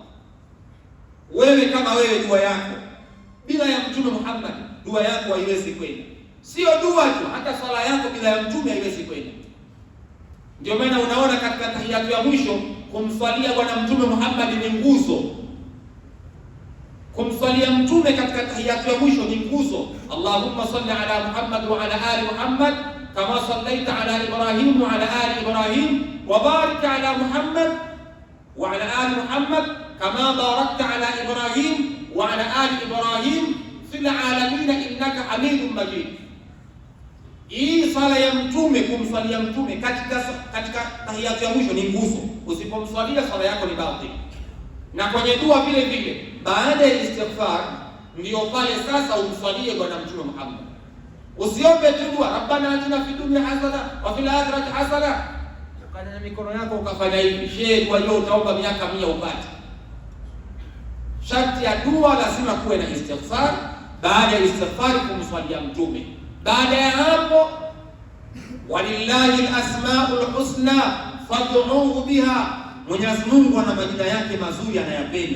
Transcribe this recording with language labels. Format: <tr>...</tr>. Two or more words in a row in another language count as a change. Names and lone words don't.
<sw>Wewe kama wewe, dua yako bila ya Mtume Muhammad, dua yako haiwezi kwenda. Sio dua tu, hata swala yako bila ya mtume haiwezi kwenda. Ndio maana unaona katika tahiyatu ya mwisho kumswalia Bwana Mtume Muhammad ni nguzo. Kumswalia mtume katika tahiyatu ya mwisho ni nguzo.</sw> <ar>اللهم صل على محمد وعلى آل محمد كما صليت على إبراهيم وعلى آل إبراهيم وبارك على محمد وعلى آل محمد كما باركت على إبراهيم وعلى آل إبراهيم في العالمين إنك حميد مجيد.</ar> <sw>Hii sala ya mtume, kumswalia mtume katika tahiyatu ya mwisho ni nguzo. Usipomswalia sala yako ni batili. Na kwenye dua vile vile, baada ya istighfar ndio pale sasa umswalie Bwana Mtume Muhammad. Usiombe tu dua</sw> <ar>ربنا آتنا في الدنيا حسنة وفي الآخرة حسنة,</ar> <sw>ukana mikono yako ukafanya hivi, shehe dua hiyo utaomba miaka 100 upate. Sharti ya dua lazima kuwe na istighfar. Baada ya istighfar kumswalia mtume. Baada ya hapo,</sw> <ar>ولله الأسماء الحسنى فادعوه بها,</ar> <sw>Mwenyezi Mungu ana majina yake mazuri anayapenda.</sw>